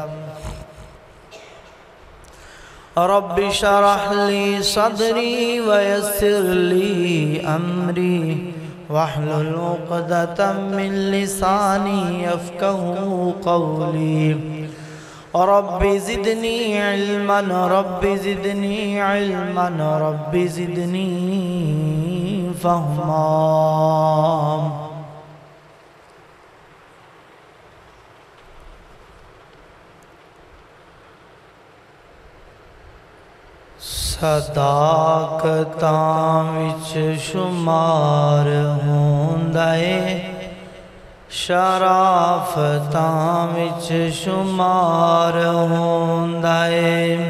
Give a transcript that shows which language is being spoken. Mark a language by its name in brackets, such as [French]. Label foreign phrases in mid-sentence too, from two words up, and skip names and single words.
[Arabic] رب اشرح لي صدري ويسر لي أمري واحلل عقدة من لساني يفقهوا قولي. رب زدني علما رب زدني علما رب زدني فهما. [Punjabi] صداقتاں وچ شمار ہوندا ہے، شرافتاں وچ شمار ہوندا ہے.